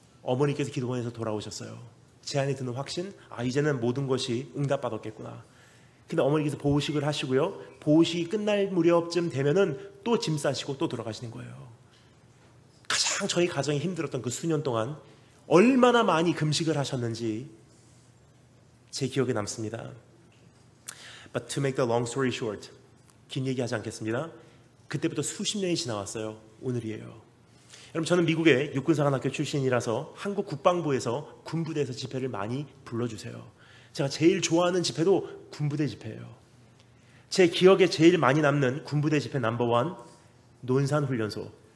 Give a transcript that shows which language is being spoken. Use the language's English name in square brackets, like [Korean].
[Korean] 어머니께서 기도원에서 돌아오셨어요. 제 안에 드는 확신, 이제는 모든 것이 응답받았겠구나. 근데 어머니께서 보호식을 하시고요, 보호식이 끝날 무렵쯤 되면은 또 짐 싸시고 또 돌아가시는 거예요. 가장 저희 가정이 힘들었던 그 수년 동안 얼마나 많이 금식을 하셨는지 제 기억에 남습니다. [English] But to make the long story short, [Korean] 긴 얘기하지 않겠습니다. 그때부터 수십 년이 지나왔어요. 오늘이에요. 여러분, 저는 미국의 육군사관학교 출신이라서 한국 국방부에서 군부대에서 집회를 많이 불러주세요. 제가 제일 좋아하는 집회도 군부대 집회예요. 제 기억에 제일 많이 남는 군부대 집회 넘버1, 논산훈련소.